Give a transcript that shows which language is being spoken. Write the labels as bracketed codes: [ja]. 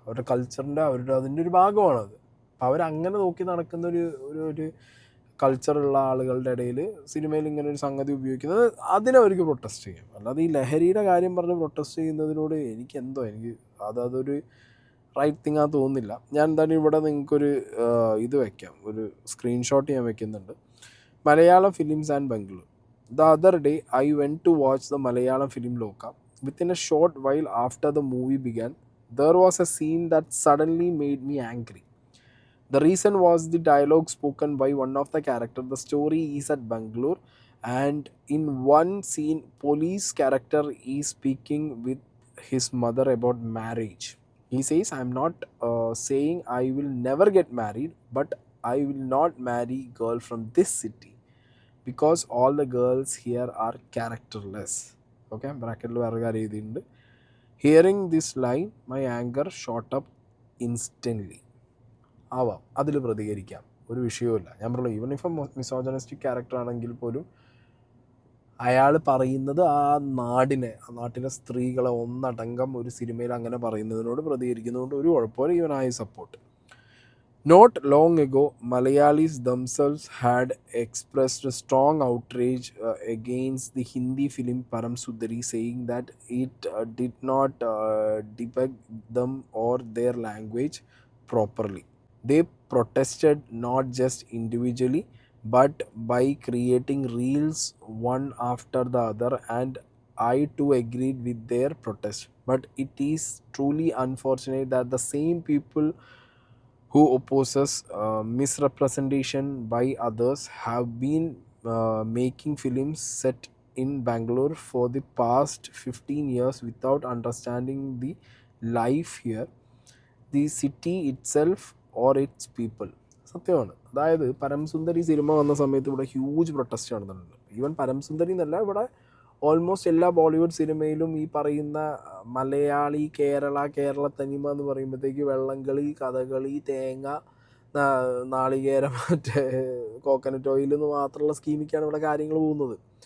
[ml] അവരുടെ കൾച്ചറിൻ്റെ അതിൻ്റെ ഒരു ഭാഗമാണത്. അപ്പം അവരങ്ങനെ നോക്കി നടക്കുന്ന ഒരു കൾച്ചറുള്ള ആളുകളുടെ ഇടയിൽ സിനിമയിൽ ഇങ്ങനെ ഒരു സംഗതി ഉപയോഗിക്കുന്നത് അതിനവർക്ക് പ്രൊട്ടസ്റ്റ് ചെയ്യും. അല്ലാതെ ഈ ലഹരിയുടെ കാര്യം പറഞ്ഞ് പ്രൊട്ടസ്റ്റ് ചെയ്യുന്നതിനോട് എനിക്ക് അതൊരു റൈറ്റ് തിങ് ആ തോന്നുന്നില്ല. ഞാൻ എന്തായാലും ഇവിടെ നിങ്ങൾക്കൊരു ഇത് വയ്ക്കാം, ഒരു സ്ക്രീൻഷോട്ട് ഞാൻ വെക്കുന്നുണ്ട്. Malayalam films and Bangalore. [en] The other day, I went to watch the Malayalam film Loka. Within a short while after the movie began, there was a scene that suddenly made me angry. The reason was the dialogue spoken by one of the characters. The story is at Bangalore, and in one scene, police character is speaking with his mother about marriage. He says, "I'm not saying I will never get married, but I will not marry girl from this city. Because all the girls here are characterless." Okay, [ml] ബ്രാക്കറ്റിൽ വേറെ കാര്യം എഴുതിയിട്ടുണ്ട്. [en] Hearing this line my anger shot up instantly. [ml] ആവാം, അതിൽ പ്രതികരിക്കാം, ഒരു വിഷയവുമില്ല. ഞാൻ പറഞ്ഞു, [en] even if misogynistic character [ml] ആണെങ്കിൽ പോലും അയാൾ പറയുന്നത് ആ നാട്ടിലെ സ്ത്രീകളെ ഒന്നടങ്കം ഒരു സിനിമയിൽ അങ്ങനെ പറയുന്നതിനോട് പ്രതികരിക്കുന്നതുകൊണ്ട് ഒരു കുഴപ്പമില്ല. [en] Even I support. Not long ago, Malayalis themselves had expressed a strong outrage against the Hindi film Param Sundari, saying that it did not depict them or their language properly. They protested not just individually, but by creating reels one after the other, and I too agreed with their protest. But it is truly unfortunate that the same people who opposes misrepresentation by others have been making films set in Bangalore for the past 15 years without understanding the life here, the city itself or its people. [ml] സത്യമാണ്. അതായത് പരംസുന്ദരി cinema വന്ന സമയത്ത് ഇവിടെ huge protest നടന്നിട്ടുണ്ട്. Even പരംസുന്ദരി എന്നല്ല, ഇവിടെ almost എല്ലാ ബോളിവുഡ് സിനിമയിലും ഈ പറയുന്ന മലയാളി കേരള തനിമ എന്ന് പറയുമ്പോഴത്തേക്ക് വെള്ളംകളി, കഥകളി, തേങ്ങ, നാളികേരം, മറ്റേ കോക്കനട്ട് ഓയിൽ എന്ന് മാത്രമുള്ള സ്കീമിക്കാണ് ഇവിടെ കാര്യങ്ങൾ പോകുന്നത്.